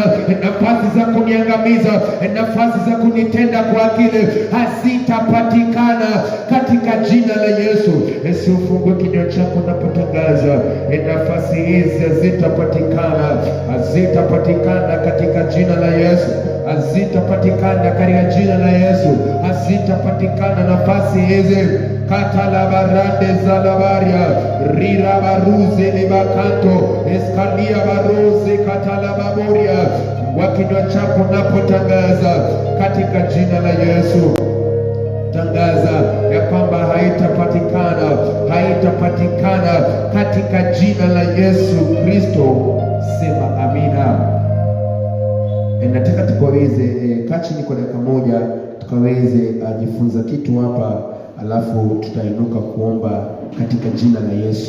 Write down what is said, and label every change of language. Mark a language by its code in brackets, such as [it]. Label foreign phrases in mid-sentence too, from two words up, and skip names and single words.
[sw] Nafasi za kuniangamiza, nafasi za kunitenda kwa kile hazitapatikana katika jina la Yesu. Ufungue kinywa chako unapotangaza nafasi hizi hazitapatikana katika jina la Yesu, hazitapatikana katika jina la Yesu, hazitapatikana nafasi hizi. Katalabarande zalabaria rira baruze libakanto eskalia baruze katalababoria. Kwa kinywa chako unapotangaza katika jina la Yesu, tangaza ya kwamba haitapatikana katika jina la Yesu Kristo. Sema amina. Nataka tukaweze kaa chini kwa dakika moja, tukaweze jifunza kitu hapa, alafu tutainuka kuomba katika jina la Yesu.